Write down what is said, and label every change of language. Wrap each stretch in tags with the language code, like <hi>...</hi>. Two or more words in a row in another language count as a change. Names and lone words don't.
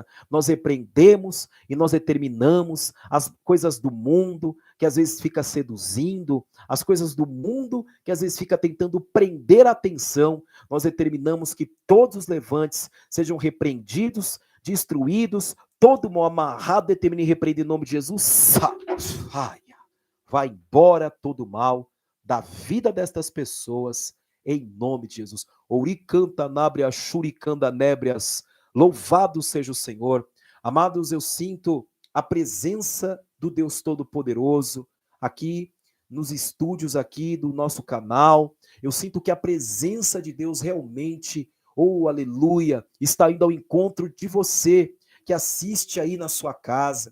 <pt>nós repreendemos e nós determinamos as coisas do mundo, que às vezes fica seduzindo, as coisas do mundo, que às vezes fica tentando prender a atenção, nós determinamos que todos os levantes sejam repreendidos, destruídos, todo mal amarrado, determina e repreende em nome de Jesus, vai embora todo mal da vida destas pessoas, em nome de Jesus. Ouricanta nábria, churicanda nébrias, louvado seja o Senhor. Amados, eu sinto a presença do Deus Todo-Poderoso aqui nos estúdios aqui do nosso canal. Eu sinto que a presença de Deus realmente, oh aleluia, está indo ao encontro de você que assiste aí na sua casa.</pt>